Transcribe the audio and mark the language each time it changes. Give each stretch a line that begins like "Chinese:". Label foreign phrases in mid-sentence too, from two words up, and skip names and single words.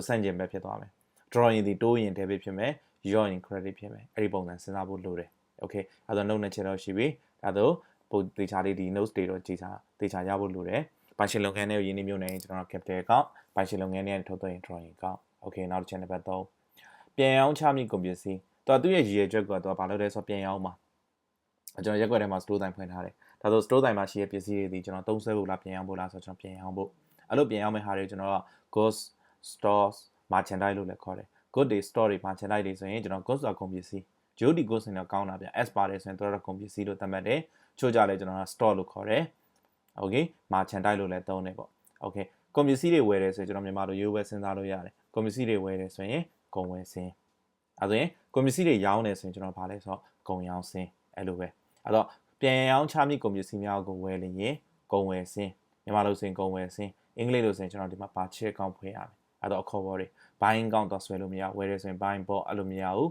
Burmese: ဆန့်ကျင်ဘက်ဖြစ်သွားမယ် drawing ဒီတိုးရင် debit ဖြစ်မယ်ရောရင် credit ဖြစ်မယ်အဲ့ဒီပုံစံစဉ်းစားဖို့လိုတယ် okay အဲ့တော့ note နဲ့ချက်တော့ရှိပြီအဲ့တော့ပို့တေချာလေးဒီ notes တွေတော့တေချာရဖို့လိုတယ်ပိုင်ရှင်လုပ်ငန်းတွေကိုရင်းနှီးမြှုပ်နှံရင်ကျွန်တော်တို့
English: capital account
Burmese: ပိုင်ရှင်လုပ်ငန်းတွေကနေထုတ်သုံးရင်
English: drawing account
Burmese: okay နောက်တစ်ချက်နံပါတ်3ပြန်ရောင်းချမိကုန်ပစ္စည်းသူရဲ့ရည်ရွယ်ချက်ကတော့ဘာလို့လဲဆိုတော့ပြန်ရောင်းမှာကျွန်တော်ရက်ွက်ထဲမှာ store တိုင်ဖွင့်ထားတယ်ဒါဆို store တိုင်မှာရှိတဲ့ပစ္စည်းတွေဒီကျွန်တော်သုံးစွဲဖို့လားပြန်ရောင်းဖို့လားဆိုတော့ကျွန်တော် ပြန်ရောင်းဖို့အဲ့လိုပြန်ရောင်းမယ့်ဟာတွေကျွန်တော်က
English: goods stores merchandise
Burmese: လို့လည်းခေါ်တယ်
English: good day store
Burmese: တွေ merchandise တွေဆိုရင်ကျွန်တော် goods ကကုန်ပစ္စည်း
English: GOD goods
Burmese: ဆိုတော့ကောင်းတာဗျ S ပါတယ်ဆိုရင် တို့တော့ကုန်ပစ္စည်းလို့သတ်မှတ်တယ်ချို့ကြလဲကျွန်တော်က store လို့ခေါ်တယ် okay merchandise လို့လည်းသုံးတယ်ပေါ့ okay ကုန်ပစ္စည်းတွေဝယ်တယ်ဆိုရင်ကျွန်တော်မြန်မာလိုရိုးပဲစဉ်းစားလို့ရတယ်ကုန်ပစ္စည်းတွေဝယ်တယ်ဆိုရင်ကုန်ဝယ်စင်းအဲ့ဆိုရင်ကုန်ပစ္စည်းတွေရောင်းတယ်ဆိုရင်ကျွန်တော်ဗာလဲဆိုတော့ကုန်ရောင်းစင်းအဲ့လိုပဲအဲ့တော့ပြန်ရောင်းချမိကုန်ပစ္စည်းများကိုဝယ်လျင်ကုန်ဝယ်စင်းမြန်မာလိုဆိုရင်ကုန်ဝယ်စင်းအင်္ဂလိပ်လိုဆိုရင်ကျွန်တော်ဒီမှာ
English: purchase account
Burmese: ဖွင့်ရမယ်အဲ့တော့အခေါ်ပေါ်တွေ
English: buying account
Burmese: တော့ဆွဲလို့မရဝယ်တယ်ဆိုရင် buying ပေါ့အဲ့လိုမရဘူး